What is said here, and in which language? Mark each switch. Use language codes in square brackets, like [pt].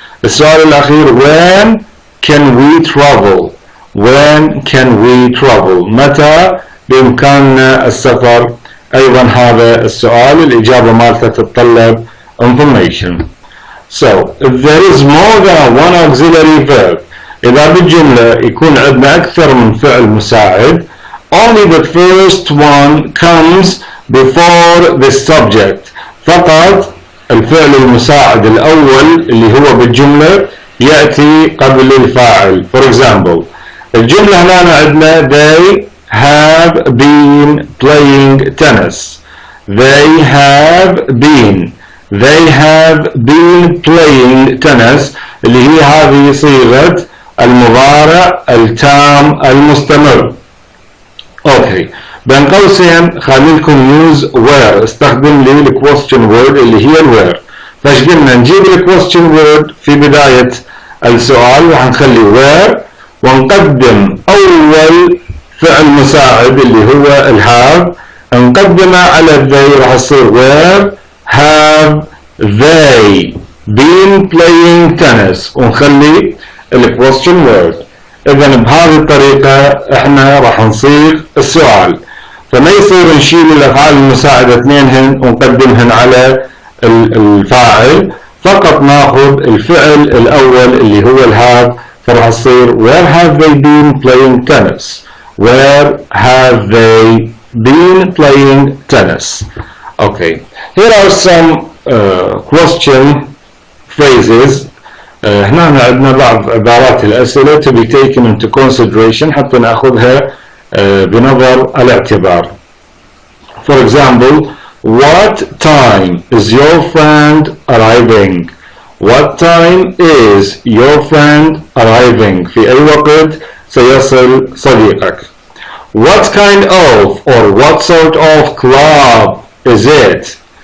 [ar] السؤال الأخير [en] when can we travel؟ [ar] when can we travel؟ متى بإمكاننا السفر؟ أيضا هذا السؤال الإجابة مالته تتطلب information. [en] So if there is more than one auxiliary verb، [ar] إذا بالجملة يكون عندنا أكثر من فعل مساعد [en] only the first one comes before the subject، [ar] فقط الفعل المساعد الأول اللي هو بالجملة يأتي قبل الفاعل. [en] For example [ar] الجملة هنا عندنا [en] they have been playing tennis. They have been playing tennis [ar] اللي هي هذه صيغة المضارع التام المستمر. اوكي بين قوسين خلي لكم use where، استخدم لي ال question word اللي هي ال where. فايش قلنا نجيب ال question word في بداية السؤال وحنخلي where ونقدم أول فعل مساعد اللي هو ال have، نقدمه على they راح يصير [en] where have they been playing tennis [ar] ونخلي ال question word. إذا بهذه الطريقة إحنا راح نصيغ السؤال، فما يصير نشيل الأفعال المساعدة اثنينهن ونقدمهن على الفاعل، فقط ناخذ الفعل الأول اللي هو الهاف، فراح يصير [en] where have they been playing tennis. Where have they been playing tennis. Okay, here are some question phrases. [ar] هنا عندنا بعض عبارات الأسئلة [en] to be taken into consideration [ar] حتى نأخذها بنظر الاعتبار. [en] For example, what time is your friend arriving? What time is your friend arriving? [ar] في أي وقت سيصل صديقك. [en] What kind of or what sort of club is it?